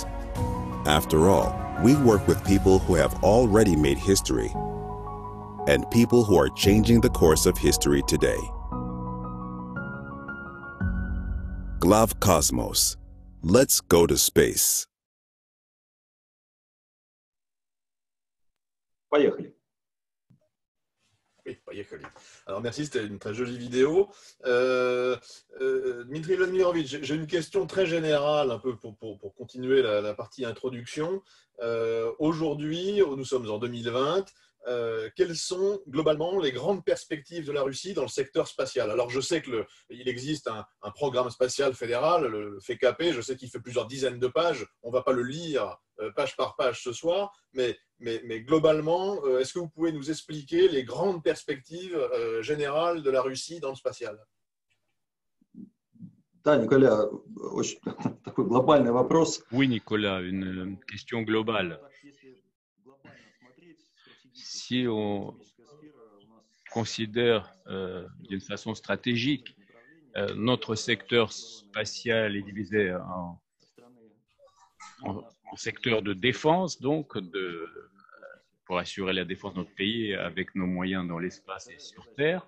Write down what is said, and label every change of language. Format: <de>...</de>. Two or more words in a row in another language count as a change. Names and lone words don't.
<en>After all, we work with people who have already made history and people who are changing the course of history today. Globkosmos. Let's go to space.</en> <ru>Поехали. Oui, поехали.</ru> <fr>Alors merci, c'était une très jolie vidéo. Dmitry Vladimirovitch, j'ai une question très générale, un peu pour continuer la partie introduction. Aujourd'hui, nous sommes en 2020. Quelles sont globalement les grandes perspectives de la Russie dans le secteur spatial? Alors je sais qu'il existe un programme spatial fédéral, le FECAP, je sais qu'il fait plusieurs dizaines de pages, on ne va pas le lire page par page ce soir, mais globalement, est-ce que vous pouvez nous expliquer les grandes perspectives générales de la Russie dans le spatial?</fr> <ru>Да, Николя, очень такой глобальный вопрос.</ru> <fr>Oui, Nicolas, une question globale. Si on considère d'une façon stratégique, notre secteur spatial est divisé en secteur de défense, donc pour assurer la défense de notre pays avec nos moyens dans l'espace et sur Terre.</fr>